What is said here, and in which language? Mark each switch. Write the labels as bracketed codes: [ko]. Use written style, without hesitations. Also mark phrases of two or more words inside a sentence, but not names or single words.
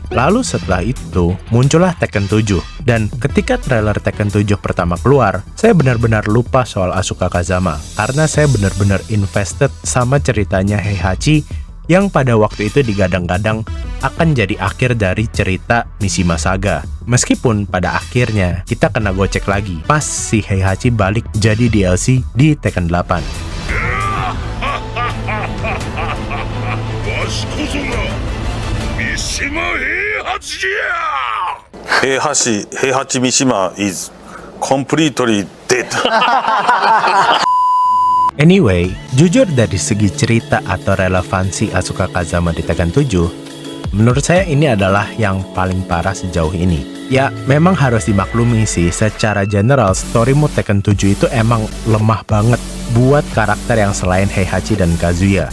[id] Lalu setelah itu muncullah Tekken 7, dan ketika trailer Tekken 7 pertama keluar, saya benar-benar lupa soal Asuka Kazama karena saya benar-benar invested sama ceritanya Heihachi yang pada waktu itu digadang-gadang akan jadi akhir dari cerita Mishima Saga. Meskipun pada akhirnya kita kena gocek lagi pas si Heihachi balik jadi DLC di Tekken 8. [en] 平八三島 is completely dead. [id] Anyway, jujur dari segi cerita atau relevansi Asuka Kazama di Tekken 7, menurut saya ini adalah yang paling parah sejauh ini. Ya, memang harus dimaklumi sih, secara [en] general story mode [id] Tekken 7 itu emang lemah banget buat karakter yang selain Heihachi dan Kazuya.